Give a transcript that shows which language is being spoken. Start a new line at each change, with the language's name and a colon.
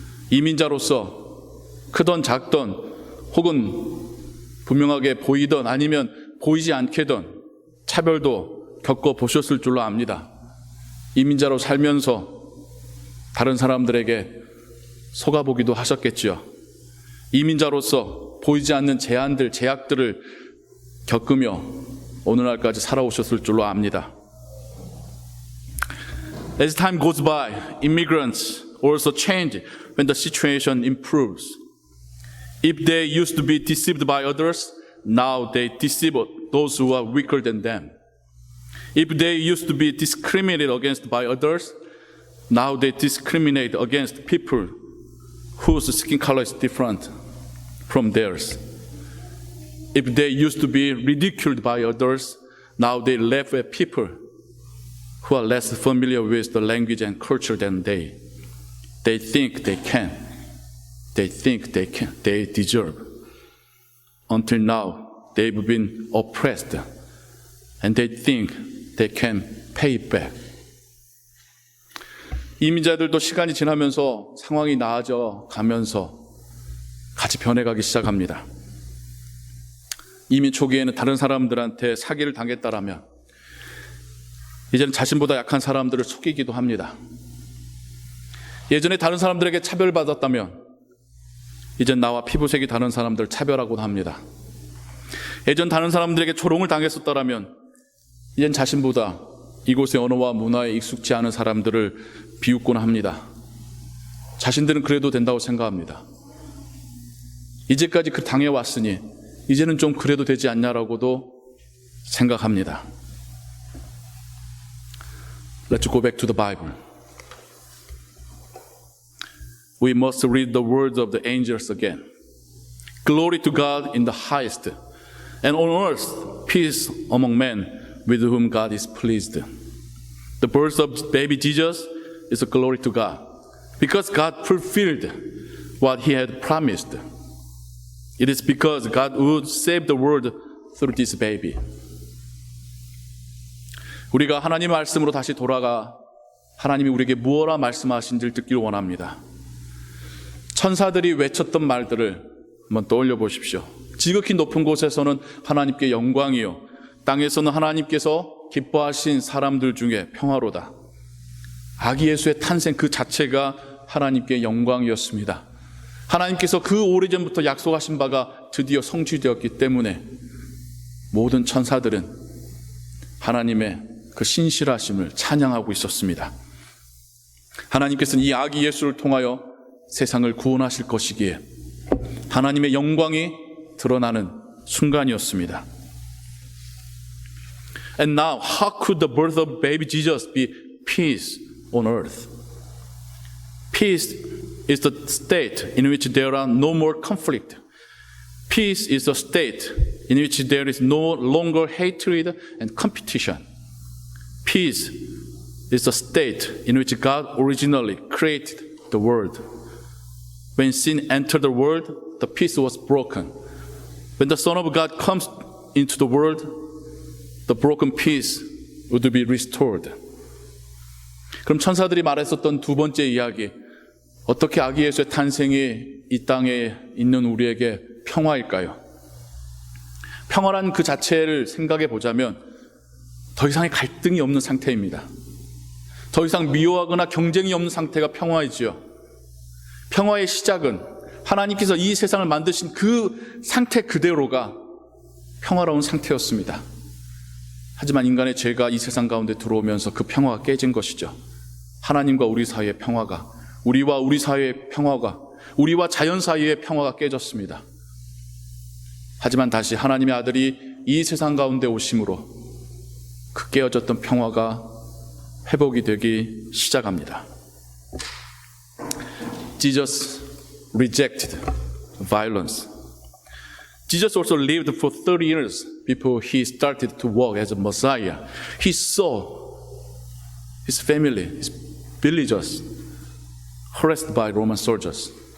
Korean: 이민자로서 크던 작던 혹은 분명하게 보이던 아니면 보이지 않게던 차별도 겪어보셨을 줄로 압니다. 이민자로 살면서 다른 사람들에게 속아보기도 하셨겠지요. 이민자로서 보이지 않는 제한들, 제약들을 겪으며 오늘날까지 살아오셨을 줄로 압니다.
English: As time goes by, immigrants also change when the situation improves. If they used to be deceived by others, now they deceive those who are weaker than them. If they used to be discriminated against by others, now they discriminate against people whose skin color is different from theirs. If they used to be ridiculed by others, now they laugh at people who are less familiar with the language and culture than they. They think they can. They think they can. They deserve. Until now, they've been oppressed, and they think they can pay back.
Korean: 이민자들도 시간이 지나면서 상황이 나아져 가면서 같이 변해가기 시작합니다. 이민 초기에는 다른 사람들한테 사기를 당했다라면 이제는 자신보다 약한 사람들을 속이기도 합니다. 예전에 다른 사람들에게 차별받았다면 이젠 나와 피부색이 다른 사람들을 차별하곤 합니다. 예전 다른 사람들에게 조롱을 당했었다면 이젠 자신보다 이곳의 언어와 문화에 익숙지 않은 사람들을 비웃곤 합니다. 자신들은 그래도 된다고 생각합니다. 이제까지 그 당해왔으니 이제는 좀 그래도 되지 않냐라고도 생각합니다.
English: Let's go back to the Bible. We must read the words of the angels again. Glory to God in the highest, and on earth peace among men with whom God is pleased. The birth of baby Jesus is a glory to God, because God fulfilled what He had promised. It is because God would save the world through this baby.
Korean: 우리가 하나님의 말씀으로 다시 돌아가 하나님이 우리에게 무엇라 말씀하신지를 듣기를 원합니다. 천사들이 외쳤던 말들을 한번 떠올려 보십시오. 지극히 높은 곳에서는 하나님께 영광이요, 땅에서는 하나님께서 기뻐하신 사람들 중에 평화로다. 아기 예수의 탄생 그 자체가 하나님께 영광이었습니다. 하나님께서 그 오래전부터 약속하신 바가 드디어 성취되었기 때문에 모든 천사들은 하나님의 그 신실하심을 찬양하고 있었습니다. 하나님께서는 이 아기 예수를 통하여 세상을 구원하실 것이기에 하나님의 영광이 드러나는 순간이었습니다.
English: And now, how could the birth of baby Jesus be peace on earth? Peace is the state in which there are no more conflict. Peace is a state in which there is no longer hatred and competition. Peace is a state in which God originally created the world. When sin entered the world, the peace was broken. When the Son of God comes into the world, the broken piece would be restored.
Korean: 그럼 천사들이 말했었던 두 번째 이야기, 어떻게 아기 예수의 탄생이 이 땅에 있는 우리에게 평화일까요? 평화란 그 자체를 생각해 보자면 더 이상의 갈등이 없는 상태입니다. 더 이상 미워하거나 경쟁이 없는 상태가 평화이지요. 평화의 시작은 하나님께서 이 세상을 만드신 그 상태 그대로가 평화로운 상태였습니다. 하지만 인간의 죄가 이 세상 가운데 들어오면서 그 평화가 깨진 것이죠. 하나님과 우리 사이의 평화가, 우리와 우리 사이의 평화가, 우리와 자연 사이의 평화가 깨졌습니다. 하지만 다시 하나님의 아들이 이 세상 가운데 오심으로 그 깨어졌던 평화가 회복이 되기 시작합니다.
English: Jesus rejected violence. Jesus also lived for 30 years before he started to walk as a Messiah. He saw his family, his villagers harassed by Roman soldiers.